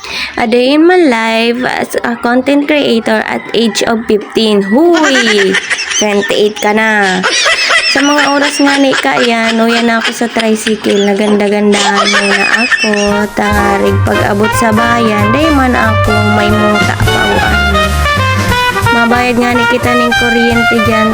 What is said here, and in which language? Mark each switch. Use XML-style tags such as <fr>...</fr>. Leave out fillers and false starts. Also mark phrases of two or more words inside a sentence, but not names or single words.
<en>A day in my life as a content creator at age of 15.</en> <bik>Huy! 28 ka na. Sa mga oras nga ni yan ako sa tricycle. Naganda-gandahan muna ako. Tarig pag-abot sa bayan, day man ako may muta pauan. Mabayad nga ni kita ng kuryente dyan.</bik>